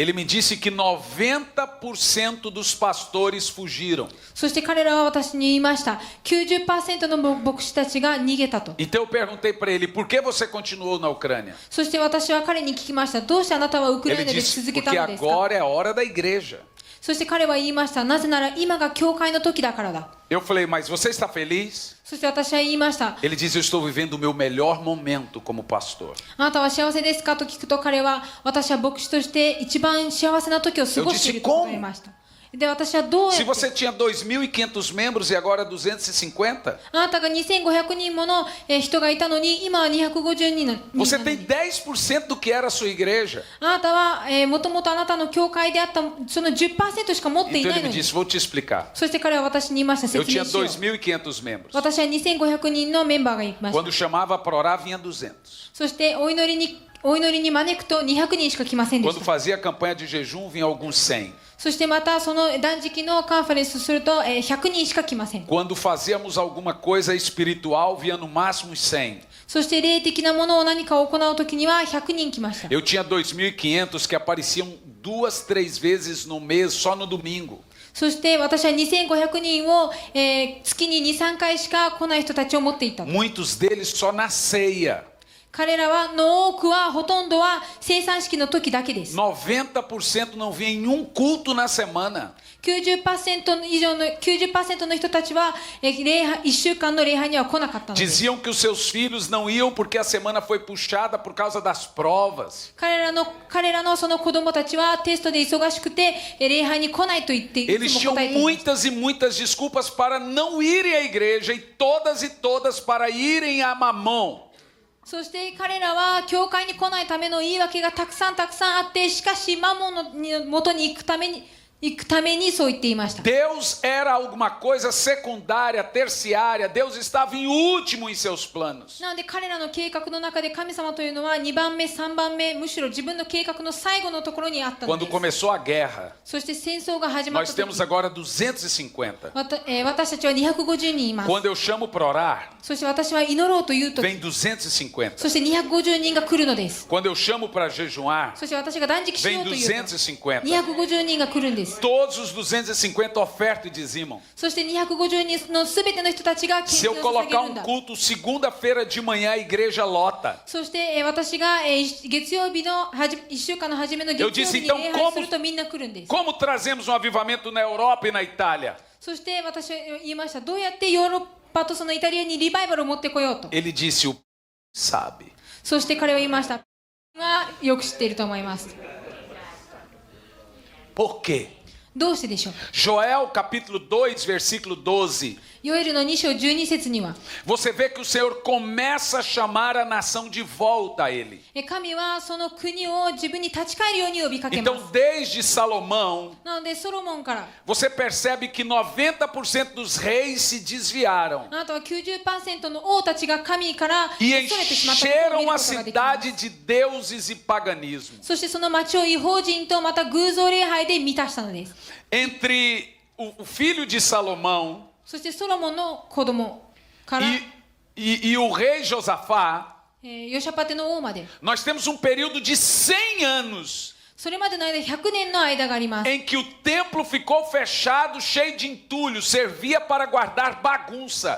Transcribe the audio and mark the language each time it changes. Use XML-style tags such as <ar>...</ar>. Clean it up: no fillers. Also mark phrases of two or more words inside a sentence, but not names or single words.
<pt>Ele me disse que 90% dos pastores fugiram.</pt> <ja>そして彼らは私に言いました。90% の牧師たちが逃げたと。</ja> <pt>Então eu perguntei para ele, por que você continuou na Ucrânia?</pt> <ja>そして私は彼に聞きました。どうしてあなたはウクライ</ja> <pt>Ele</pt> <ja>ナで</ja> <pt>disse,</pt> <ja>続けた</ja> <pt>porque</pt> <ja>のですか？</ja> <pt>agora é a hora da igreja.</pt> <ja>そして彼は言いました。なぜなら今が教会の時だからだ。</ja> <pt>Eu falei, mas você está feliz?</pt> <ja>そして私は言いました。</ja> <pt>Ele diz, eu estou vivendo o meu melhor momento como pastor.</pt> <ja>あなたは幸せですかと聞くと彼は、私は牧師として一番幸せな時を過ごしていると答えました。で、私はどうや</ja> <pt>Se</pt> <ja>って</ja> <pt>você tinha 2.500 membros e agora 250,</pt> <ja>あなたが2500人もの人がいたのに今は250人の人</ja> <pt>você</pt> <ja>なの</ja> <pt>tem</pt> <ja>に</ja> <pt>10% do que era a sua igreja.</pt> <ja>あなたはもともとあなたの教会であったその 10% しか持ってい</ja> <pt>Então</pt> <ja>ない</ja> <pt>ele</pt> <ja>の</ja> <pt>me</pt> <ja>に</ja> <pt>disse, vou te explicar.</pt> <ja>そして彼は私に言いました。</ja> <pt>Eu</pt> <ja>説</ja> <pt>tinha</pt> <ja>明しよう。</ja> <pt>2.500 membros.</pt> <ja>私は2500人のメンバーがいました。</ja> <pt>Quando chamava para orar, vinha 200.</pt> <ja>そしてお祈りに招くと200人しか来ませんでし</ja> <pt>Quando</pt> <ja>た。</ja> <pt>fazia campanha de jejum, vinha alguns 100.</pt> <ja>そしてまたその断食のカンファレンスすると100人しか来ません。</ja> <pt>Quando fazíamos alguma coisa espiritual, vinha no máximo 100.</pt> <ja>そして霊的なものを何かを行うときには100人来ました。</ja> <pt>Eu tinha 2.500 que apareciam 2, 3 vezes no mês, só no domingo.</pt> <ja>そして私は2500人を、月に 2,3 回しか来ない人たちを持っていた。</ja> <pt>Muitos deles só na ceia.</pt> <ja>彼らの多くはほとんどは生産式の時だけです。</ja> <pt>90% não vinha em um culto na semana.</pt> <ja>90% 以上の90% の人たちは1週間の礼拝には来なかったのです。</ja> <pt>Diziam que os seus filhos não iam porque a semana foi puxada por causa das provas.</pt> <ja>彼らのその子供たちはテストで忙しくて礼拝に来ないと言ってい</ja> <pt>Eles</pt> <ja>つも</ja> <pt>tinham</pt> <ja>答えていました。</ja> <pt>muitas e muitas desculpas para não irem à igreja e todas para irem a Mamon.</pt> <ja>そして彼らは教会に来ないための言い訳がたくさんあって、しかしマモンの元に行くためにそう言っていました。</ja> <pt>Deus era alguma coisa secundária, terciária. Deus estava em último em seus planos.</pt> <ja>なので彼らの計画の中で神様というのは2番目、3番目、むしろ自分の計画の最後のところにあったの</ja> <pt>Quando</pt> <ja>です。</ja> <pt>começou a guerra,</pt> <ja>そして戦争が始まっ</ja> <pt>nós</pt> <ja>た</ja> <pt>temos</pt> <ja>時、</ja> <pt>agora 250.</pt> <ja>私たちは250人います。</ja> <pt>Quando eu chamo para orar,</pt> <ja>そして私は祈ろうというとき、</ja> <pt>vem 250.</pt> <ja>そして250人が来るのです。</ja> <pt>Quando eu chamo para jejuar,</pt> <ja>そして私が断食しよ</ja> <pt>vem</pt> <ja>うというと、</ja> <pt>250.</pt> <ja>250人が来るんです。 す。</ja> <pt>Todos os 250 ofertam e dizimam.</pt> <ja>そして250人のすべての人たちが献</ja> <pt>Se</pt> <ja>金</ja> <pt>eu</pt> <ja>を捧げ</ja> <pt>colocar</pt> <ja>るん</ja> <pt>um</pt> <ja>だ。</ja> <pt>culto segunda-feira de manhã, a igreja lota.</pt> <ja>そして私が月曜日の1週間の初めの月曜日に礼拝するとみんな来るんです。</ja> <pt>Como trazemos um avivamento na Europa e na Itália?</pt> <ja>そして私は言いました。どうやってヨーロッパとそのイタリアにリバイバルを持ってこようと。</ja> <pt>Ele disse, o sabe.</pt> <ja>そして彼は言いました。がよく知っていると思います。</ja> <pt>Por quê?</pt> <ja>どうしてでしょう。</ja> <pt>Joel capítulo 2, versículo 12.</pt> <ja>ヨエルの2章12節には、</ja> <pt>Você vê que o Senhor começa a chamar a nação de volta a Ele.</pt> <ja>神はその国を自分に立ち返るように呼びかけます。</ja> <pt>Então, desde Salomão,</pt> <ja>なのでソロモンから、</ja> <pt>você percebe que 90% dos reis se desviaram</pt> <ja>あなたは 90% の王たちが神からそ</ja> <pt>e</pt> <ja>れてしまったことを見</ja> <pt>encheram</pt> <ja>るこ</ja> <pt>a</pt> <ja>とができます。</ja> <pt>cidade de deuses e paganismo.</pt> <ja>そしてその町を異邦人とまた偶像礼拝で満たしたのです。</ja> <pt>Entre o filho de Salomão</pt> <ja>そしてソロモンの子供から、</ja> <pt>e o rei Josafá,</pt> <ja>ヨシャパテの王まで、</ja> <pt>nós temos um período de 100 anos</pt> <ja>それまでの間100年の間があります。</ja> <pt>em que o templo ficou fechado, cheio de entulho, servia para guardar bagunça.</pt>